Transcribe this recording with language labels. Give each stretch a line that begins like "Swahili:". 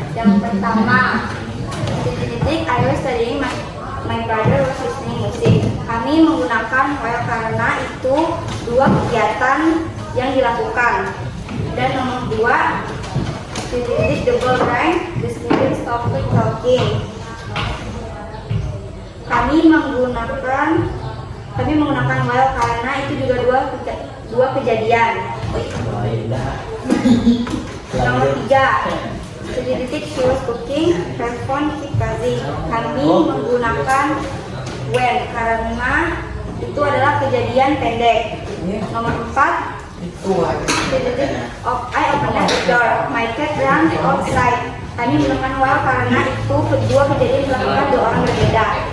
Indonesian: Yang pertama, titik-titik
English: I was studying my brother was listening music.
Indonesian: Kami menggunakan while karena itu dua kegiatan yang dilakukan. Dan nomor dua, titik-titik
English: the bell rang, the students stopped talking.
Indonesian: Kami menggunakan while karena itu juga dua kejadian. Nomor tiga, titik
English: she was cooking, her phone keep buzzing.
Indonesian: Kami menggunakan when karena itu adalah kejadian pendek. Nomor empat, titik
English: I opened the door, my cat ran outside.
Indonesian: Kami menggunakan well karena itu kedua kejadian dilakukan dua orang berbeda.